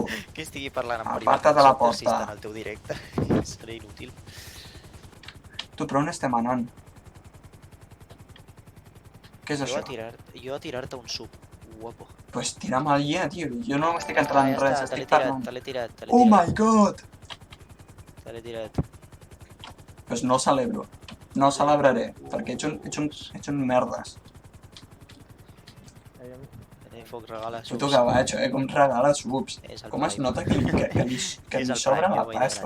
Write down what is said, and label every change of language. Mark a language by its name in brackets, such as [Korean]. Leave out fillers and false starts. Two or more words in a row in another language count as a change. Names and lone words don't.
[Catalan] Que estigui parlant amb Aparta't de la porta. en el teu directe. Seré inútil. Tu, però on estem anant? Què és això? Jo a tirar-te un sub, guapo. Pues tira'm al ja, tio. Jo no m'estic entrant en res, estic parlant. Te l'he tirat. [English] Oh my god! [Catalan] Te l'he tirat. Pues no el celebro. No el celebraré, perquè ets un merdes. Foc regala subs. Puto gavatxo, com regala subs. Com es nota que li sobra la pasta.